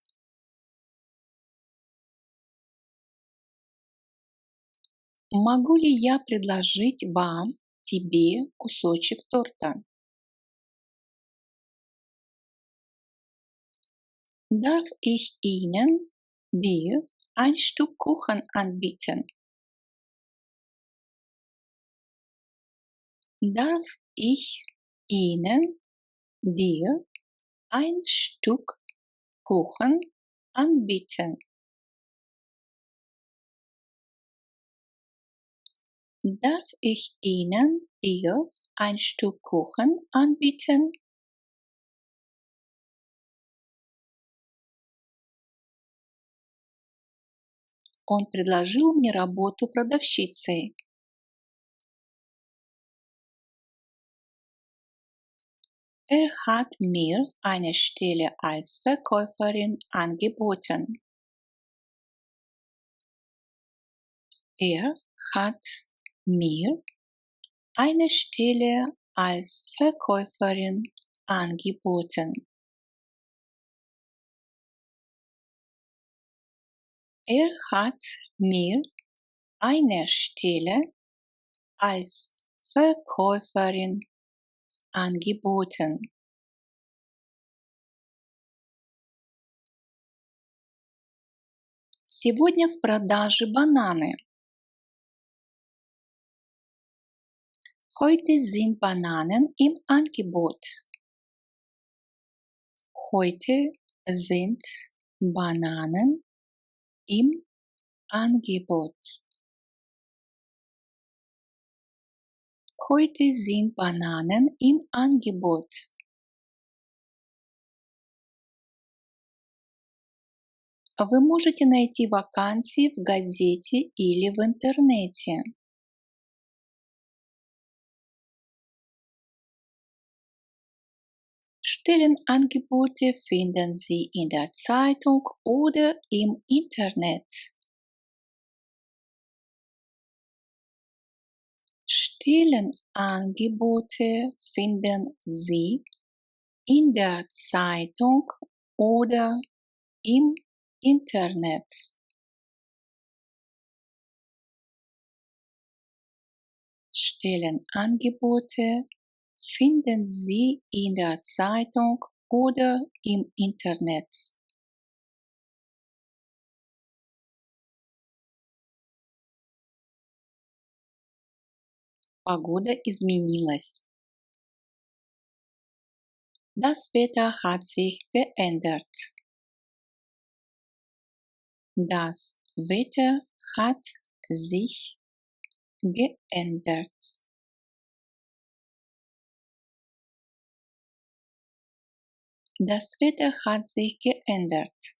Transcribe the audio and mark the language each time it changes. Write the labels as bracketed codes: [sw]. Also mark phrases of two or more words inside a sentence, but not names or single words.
[ru] Могу ли я предложить вам, тебе кусочек торта? [de] Darf ich Ihnen, dir ein Stück Kuchen anbieten? Darf ich Ihnen, dir ein Stück Kuchen anbieten? Darf ich Ihnen, dir ein Stück Kuchen anbieten? [ru] Он предложил мне работу продавщицей. [de] Hat mir eine Stelle als Verkäuferin angeboten. Hat mir eine Stelle als Verkäuferin angeboten. Hat mir eine Stelle als Verkäuferin angeboten. [ru] Сегодня в продаже бананы. [de] Heute sind Bananen im Angebot. Heute sind Bananen im Angebot. Heute sind Bananen im Angebot. [ru] Вы можете найти вакансии в газете или в интернете. [de] Stellenangebote finden Sie in der Zeitung oder im Internet. Stellenangebote finden Sie in der Zeitung oder im Internet. Stellenangebote finden Sie in der Zeitung oder im Internet. [ru] Погода изменилась. [de] Das Wetter hat sich geändert. Das Wetter hat sich geändert. Das Wetter hat sich geändert.